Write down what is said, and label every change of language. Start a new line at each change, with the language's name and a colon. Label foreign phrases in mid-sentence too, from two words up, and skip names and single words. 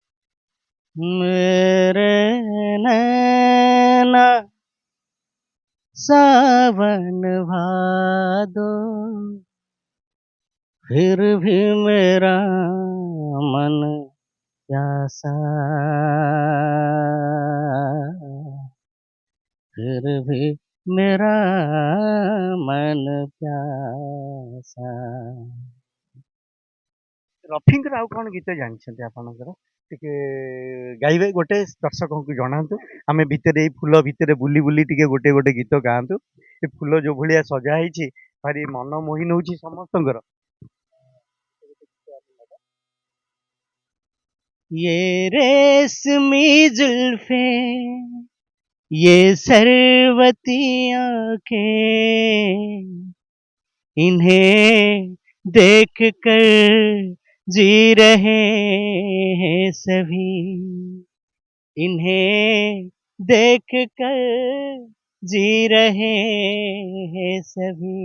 Hindi: मेरे नैना सावन भादो फिर भी मेरा मन प्यासा, फिर भी मेरा मन प्यासा।
Odia: ରଫିଙ୍କର ଆଉ କଣ ଗୀତ ଜାଣିଛନ୍ତି ଆପଣଙ୍କର ଟିକେ ଗାଇବେ ଗୋଟେ ଦର୍ଶକଙ୍କୁ ଜଣାନ୍ତୁ। ଆମେ ଭିତରେ ଏଇ ଫୁଲ ଭିତରେ ବୁଲି ବୁଲି ଟିକେ ଗୋଟେ ଗୋଟେ ଗୀତ ଗାଆନ୍ତୁ। ଏ ଫୁଲ ଯୋଉ ଭଳିଆ ସଜା ହେଇଛି ଭାରି ମନ ମୋହି ନଉଛି ସମସ୍ତଙ୍କର।
Hindi: ये रेशमी जुल्फें, ये सरवती आंखें, इन्हें देख कर जी रहे हैं सभी, इन्हें देख कर जी रहे हैं सभी।